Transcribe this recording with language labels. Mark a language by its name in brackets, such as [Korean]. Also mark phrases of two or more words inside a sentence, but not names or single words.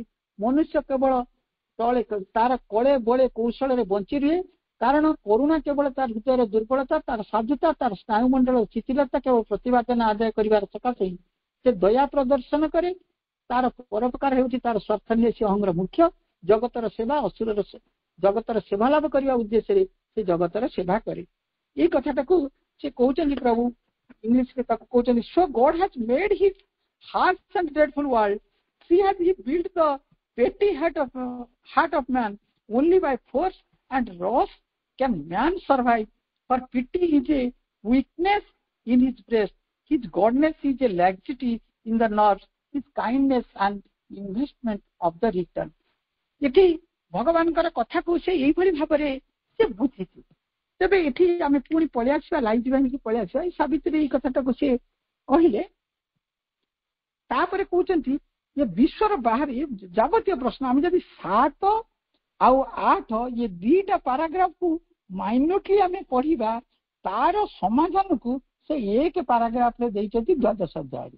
[Odia] ମନୁଷ୍ୟ କେବଳ ତଳେ ତାର କଳେ ବଳେ କୌଶଳରେ ବଞ୍ଚି ରୁହେ କାରଣ କରୁଣା କେବଳ ତାର ହୃଦୟର ଦୁର୍ବଳତା, ତାର ସାଧୁତା, ତାର ସ୍ନାୟୁମଣ୍ଡଳ ଶିଥିଳତା କେବଳ ପ୍ରତିବାଦନ ଆଦାୟ କରିବାର ସକାଶେ ସେ ଦୟା ପ୍ରଦର୍ଶନ କରେ। ତାର ପରୋପକାର ହେଉଛି ତାର ସ୍ୱାର୍ଥ ନିଏ ସେ ଅହଂର ମୁଖ୍ୟ। ଜଗତର ସେବା ଅସୁରର ଜଗତର ସେବା ଲାଭ କରିବା ଉଦ୍ଦେଶ୍ୟରେ ସେ ଜଗତର ସେବା କରେ। ଏଇ କଥାଟାକୁ ସେ କହୁଛନ୍ତି ପ୍ରଭୁ ଇଂଲିଶରେ ତାକୁ କହୁଛନ୍ତି, [English] So God has made his harsh and dreadful world, see has he built the petty heart of man, only by force and wrath can man survive, for pity is a weakness in his breast, his godness is a laxity in the nerves, his kindness and investment of the return। [Odia] ଏଠି ଭଗବାନଙ୍କର କଥାକୁ ସେ ଏଇଭଳି ଭାବରେ ସେ ବୁଝିଛି। ତେବେ ଏଠି ଆମେ ପୁଣି ପଳେଇ ଆସିବା, ଲାଇଟ୍ ଭାଙ୍ଗିକି ପଳେଇ ଆସିବା। ଏଇ ସାବିତ୍ରୀ ଏଇ କଥାଟାକୁ ସେ କହିଲେ, ତାପରେ କହୁଛନ୍ତି ଯେ ବିଶ୍ୱର ବାହାରେ ଯାବତୀୟ ପ୍ରଶ୍ନ ଆମେ ଯଦି 7 ଆଉ 8 ଇଏ ଦିଟା ପାରାଗ୍ରାଫକୁ ମାଇନ୍ୟୁଟଲି ଆମେ ପଢିବା, ତାର ସମାଧାନକୁ ସେ 1 ପାରାଗ୍ରାଫରେ ଦେଇଛନ୍ତି 12 ଅଧ୍ୟାୟରେ।